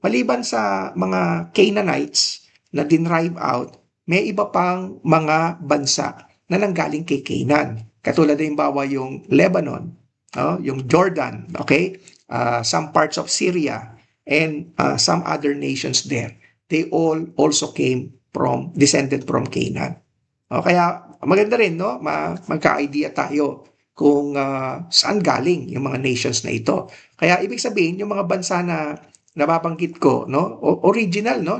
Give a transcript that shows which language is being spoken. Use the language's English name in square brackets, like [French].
[Filipino] Maliban sa mga Canaanites na dinrive out, may iba pang mga bansa na nanggaling kay Canaan. Katulad halimbawa yung Lebanon, yung Jordan, okay? [English] Some parts of Syria and some other nations there. They all also descended from Canaan. [Filipino] Kaya maganda rin, no? Magka-idea tayo kung saan galing yung mga nations na ito. Kaya ibig sabihin, yung mga bansa na nababanggit ko, no? Original, no?